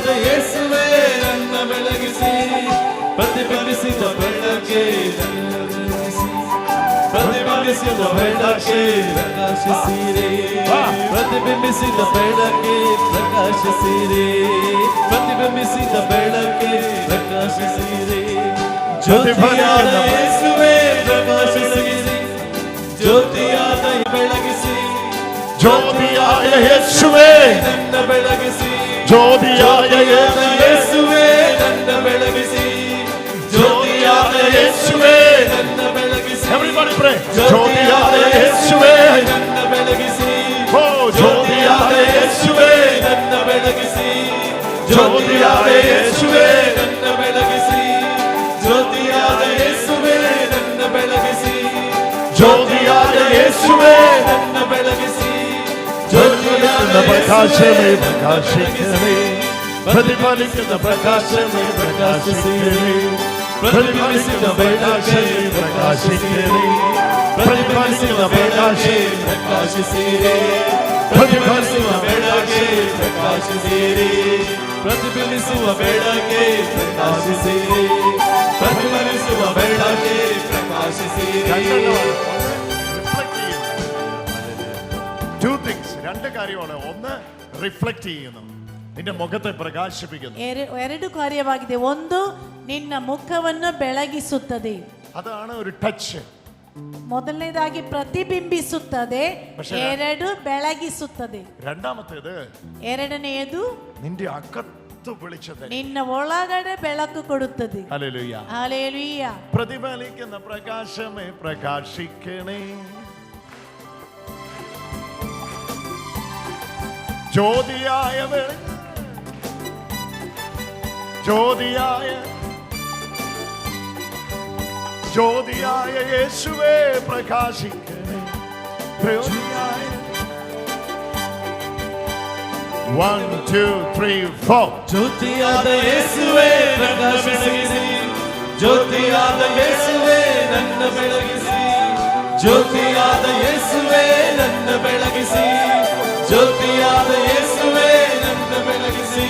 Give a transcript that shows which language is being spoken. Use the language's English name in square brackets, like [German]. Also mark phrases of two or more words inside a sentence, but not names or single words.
[Kannada] ಯೇಸುವೇ ನನ್ನ ಬೆಳಗಿಸಿ, ಪ್ರತಿಬಿಂಬಿಸಿದ ಬೆಳಕೆ ನನ್ನ ಬೆಳಗಿಸಿ, ಪ್ರತಿಬಿಂಬಿಸಿದ ಬೆಳಕೆ ಪ್ರಕಾಶಿಸಿರಿ, ಪ್ರತಿಬಿಂಬಿಸಿದ ಬೆಳಕೆ ಪ್ರಕಾಶಿಸಿರಿ, ಪ್ರತಿಬಿಂಬಿಸಿದ ಬೆಳಕೆ ಪ್ರಕಾಶಿಸಿರಿ, ಜ್ಯೋತಿಯಾದ ಯೇಸುವೇ ಪ್ರಕಾಶಿಸಿರಿ, ಜ್ಯೋತಿಯಾದ ಬೆಳಗಿಸಿ, [Malayalam] ജ്യോതിയായ യേശുവേ [Kannada] ನನ್ನ ಬೆಳಗಿಸಿ, [Malayalam] ജ്യോതിയായ [Kannada] ಯೇಸುವೇ ನನ್ನ ಬೆಳಗಿಸಿ, ಜ್ಯೋತಿಯಾದ ಯೇಸುವೇ ನನ್ನ ಬೆಳಗಿಸಿ, [English] Everybody pray. [Malayalam] ജ്യോതിയായ യേശുവേ [Kannada] ನನ್ನ ಬೆಳಗಿಸಿ, [Malayalam] ഓ ജ്യോതിയായ യേശുവേ [Kannada] ನನ್ನ ಬೆಳಗಿಸಿ, [Malayalam] ജ്യോതിയായ യേശുവേ [Kannada] ನನ್ನ ಬೆಳಗಿಸಿ, ಜ್ಯೋತಿಯಾದ ಯೇಸುವೇ ನನ್ನ ಬೆಳಗಿಸಿ, [Malayalam] ജ്യോതിയായ യേശുവേ [Kannada] ನನ್ನ ಬೆಳಗಿಸಿ, [Malayalam] ജ്യോതിയായ പ്രകാശമേ പ്രകാശിക്കണേ, പ്രതിഫലിക്കുന്ന പ്രകാശമേ പ്രകാശിക്കണേ, പ്രതിഫലിക്കുന്ന പ്രകാശമേ പ്രകാശിക്കണേ, പ്രതിഫലിക്കുന്ന പ്രകാശമേ [Kannada] ಪ್ರಕಾಶಿಸಿರಿ, ಪ್ರತಿಫಲಿಸುವ ಬೆಳಕೆ ಪ್ರಕಾಶಿಸಿರಿ, ಪ್ರತಿಫಲಿಸುವ ಬೆಳಕೆ ಪ್ರಕಾಶಿಸಿರಿ, ಪ್ರತಿಫಲಿಸುವ ಬೆಳಕೆ ಪ್ರಕಾಶಿಸಿರಿ. [English] two things, [Malayalam] രണ്ട് കാര്യമാണ്. ഒന്ന് റിഫ്ലക്ട് ചെയ്യുന്നു, നിന്റെ മുഖത്തെ പ്രകാശിപ്പിക്കുന്നു. [Kannada] ಎರಡು ಕಾರ್ಯವಾಗಿದೆ. ಒಂದು, ನಿನ್ನ ಮುಖವನ್ನು ಬೆಳಗಿಸುತ್ತದೆ. [Malayalam] അതാണ് ഒരു ടച്ച്. [Kannada] ಮೊದಲನೇದಾಗಿ ಪ್ರತಿಬಿಂಬಿಸುತ್ತದೆ, ಎರಡು ಬೆಳಗಿಸುತ್ತದೆ. [Malayalam] രണ്ടാമത്തേത് [Kannada] ಎರಡನೆಯದು [Malayalam] നിന്റെ അകത്ത് വിളിച്ചു തരും. [Kannada] ನಿನ್ನ ಒಳಗಡೆ ಬೆಳಕು ಕೊಡುತ್ತದೆ. [Malayalam] ഹല്ലേലൂയ. ഹല്ലേലൂയ. പ്രതിഫലിക്കുന്ന പ്രകാശമേ പ്രകാശിക്കണേ. ജ്യോതിയായ ജ്യോതിയായ യേശുവേ പ്രകാശിക്കണേ. ജ്യോതിയായ 1 2 3 4 [Kannada] ಜ್ಯೋತಿಯಾದ ಯೇಸುವೇ ಪ್ರಕಾಶಿಸಿರಿ, ಜ್ಯೋತಿಯಾದ ಯೇಸುವೇ ನನ್ನ ಬೆಳಗಿಸಿ, ಜ್ಯೋತಿಯಾದ ಯೇಸುವೇ ನನ್ನ ಬೆಳಗಿಸಿ, ಜ್ಯೋತಿಯಾದ ಯೇಸುವೇ ನನ್ನ ಬೆಳಗಿಸಿ.